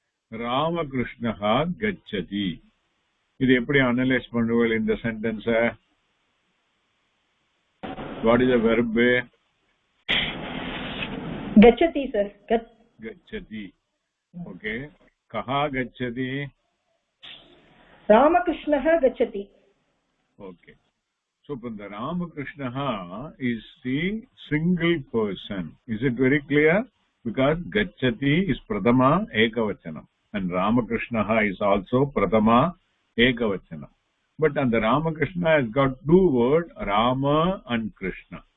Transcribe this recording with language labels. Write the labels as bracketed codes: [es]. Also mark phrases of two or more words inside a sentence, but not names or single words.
[sa] Ramakrishnaha gacchati. [ta] இது எப்படி அனலைஸ் பண்ணுவீங்க இந்த சென்டென்ஸ்? [en] What is the verb? [sa] gacchati sir. Gacchati. Okay. Kaha gacchati? Ramakrishnaha gacchati. [en] Okay. So the Ramakrishnaha is the single person. Is it very clear? Because gacchati is [sa] pradama ekavachanam [en] and Ramakrishnaha is also [sa] pradama ekavachanam. [en] But and the Ramakrishna has got two words, Rama and Krishna.